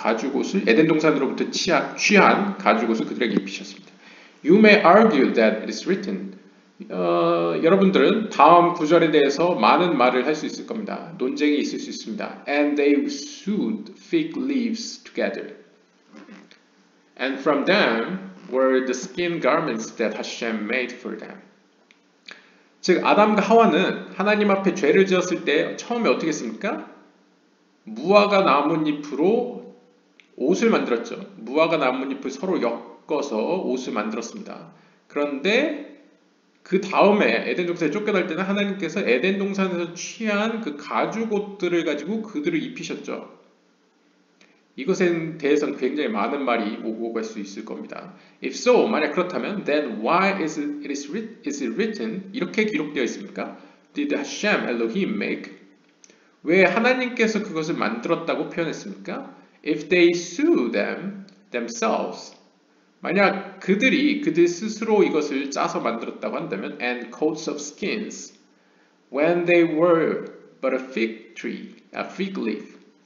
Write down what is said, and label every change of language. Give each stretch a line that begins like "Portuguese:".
Korean: 가죽 옷을 에덴 동산으로부터 취한 가죽 옷을 그들에게 입히셨습니다.
English: You may argue that it is written.
Korean: 여러분들은 다음 구절에 대해서 많은 말을 할 수 있을 겁니다. 논쟁이 있을 수 있습니다.
English: And they sewed fig leaves together. And from them were the skin garments that Hashem made for them.
Korean: 즉 아담과 하와는 하나님 앞에 죄를 지었을 때 처음에 어떻게 했습니까? 무화과 나뭇잎으로 옷을 만들었죠. 무화과 나뭇잎을 서로 엮어서 옷을 만들었습니다. 그런데 그 다음에 에덴 동산에 쫓겨날 때는 하나님께서 에덴 동산에서 취한 그 가죽 옷들을 가지고 그들을 입히셨죠. 이것에 대해서는 굉장히 많은 말이 오고 갈 수 있을 겁니다.
English: If so,
Korean: 만약 그렇다면,
English: then why is it written?
Korean: 이렇게 기록되어 있습니까?
English: Did Hashem Elohim make?
Korean: 왜 하나님께서 그것을 만들었다고 표현했습니까?
English: If they sue themselves,
Korean: 만약 그들 스스로 이것을 짜서 만들었다고 한다면,
English: and coats of skins, when they were but a fig leaf.